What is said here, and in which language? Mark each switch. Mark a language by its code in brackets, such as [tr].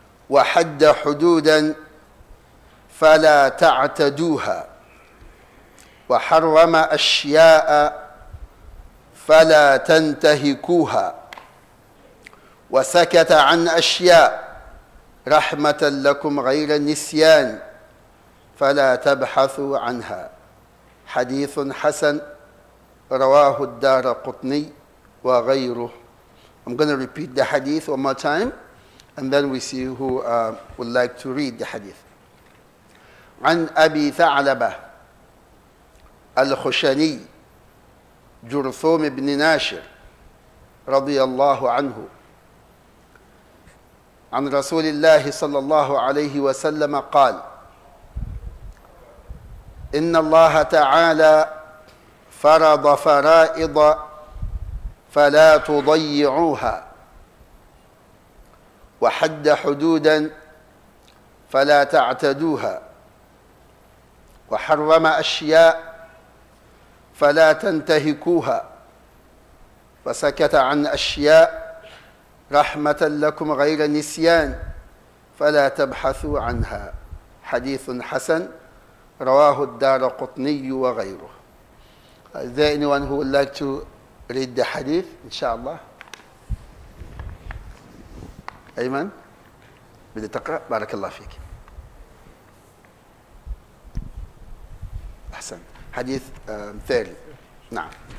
[ar] وحد حدودا فلا تعتدوها، وحرم أشياء فلا تنتهكوها، وسكت عن أشياء رحمة لكم غير النسيان فلا تبحثوا عنها. حديث حسن رواه الدارقطني وغيره. [en] I'm going to repeat the hadith one more time, and then we see who would like to read the hadith. [ar] عن أبي ثعلبة الخشني جرثوم بن ناشر رضي الله عنه عن رسول الله صلى الله عليه وسلم قال: إن الله تعالى فرض فرائض فلا تضيعوها، وحد حدودا فلا تعتدوها، وحرم أشياء فلا تنتهكوها، وسكت عن أشياء رحمة لكم غير نسيان فلا تبحثوا عنها. حديث حسن رواه الدارقطني وغيره. [en] Is there anyone who would like to read the hadith, inshallah? [ar] Ayman, بدي تقرأ؟ بارك الله فيك. أحسن. حديث 30. نعم.